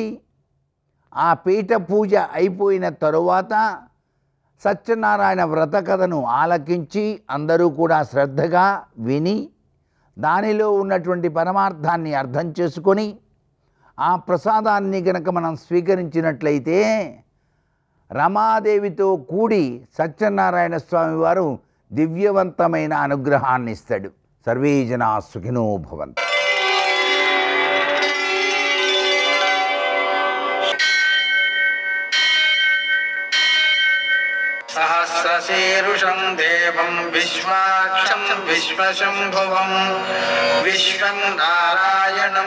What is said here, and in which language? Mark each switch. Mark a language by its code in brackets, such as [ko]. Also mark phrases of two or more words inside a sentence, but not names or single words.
[te] ఆ పీఠ పూజ అయిపోయిన తరువాత సత్యనారాయణ వ్రత కథను ఆలకించి అందరూ కూడా శ్రద్ధగా విని దానిలో ఉన్నటువంటి పరమార్థాన్ని అర్థం చేసుకొని ఆ ప్రసాదాన్ని గనక మనం స్వీకరించినట్లయితే రమాదేవితో కూడి సత్యనారాయణ స్వామి వారు దివ్యవంతమైన అనుగ్రహాన్ని ఇస్తాడు. [sa] सर्वे जना सुखिनो भवन्तु. సహస్ర सहस्रशीरुषं देवं विश्वाक्षं विश्वशम्भुवं विश्वं नारायणं